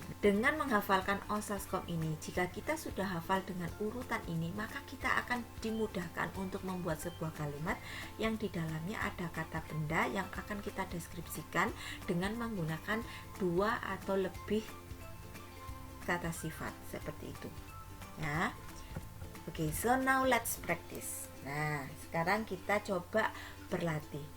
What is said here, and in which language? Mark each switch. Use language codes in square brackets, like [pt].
[id] Dengan menghafalkan osascom ini, jika kita sudah hafal dengan urutan ini, maka kita akan dimudahkan untuk membuat sebuah kalimat yang di dalamnya ada kata benda yang akan kita deskripsikan dengan menggunakan dua atau lebih kata sifat seperti itu, ya. [en] Oke, so now let's practice. [id] Nah, sekarang kita coba berlatih.